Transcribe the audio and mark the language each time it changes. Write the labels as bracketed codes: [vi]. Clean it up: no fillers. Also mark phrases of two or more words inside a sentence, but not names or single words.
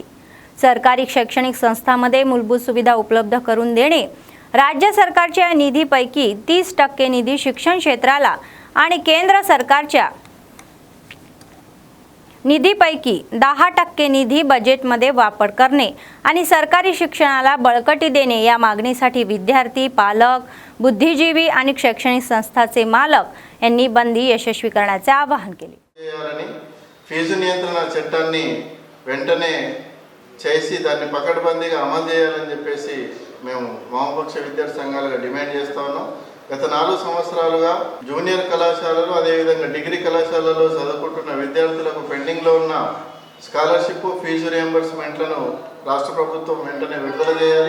[mr] सरकारी शैक्षणिक संस्थांमध्ये मूलभूत सुविधा उपलब्ध करून देणे, राज्य सरकारच्या निधीपैकी 30% निधी शिक्षण क्षेत्राला आणि केंद्र सरकारच्या निधीपैकी 10% निधी बजेटमध्ये वापर करणे आणि सरकारी शिक्षणाला बळकटी देणे या मागणीसाठी विद्यार्थी, पालक, बुद्धिजीवी आणि शैक्षणिक संस्थांचे मालक यांनी बंदी यशस्वी करण्याचे आवाहन केले. [te] ఫీజు నియంత్రణ చట్టాన్ని వెంటనే చేసి దాన్ని పకడ్బందీగా అమలు చేయాలని చెప్పేసి మేము వామపక్ష విద్యార్థి సంఘాలుగా డిమాండ్ చేస్తూ ఉన్నాం. గత 4 సంవత్సరాలుగా జూనియర్ కళాశాలలు అదేవిధంగా డిగ్రీ కళాశాలలో చదువుకుంటున్న విద్యార్థులకు పెండింగ్లో ఉన్న [en] scholarship fee [te] రియంబర్స్మెంట్లను రాష్ట్ర ప్రభుత్వం వెంటనే విడుదల చేయాలి.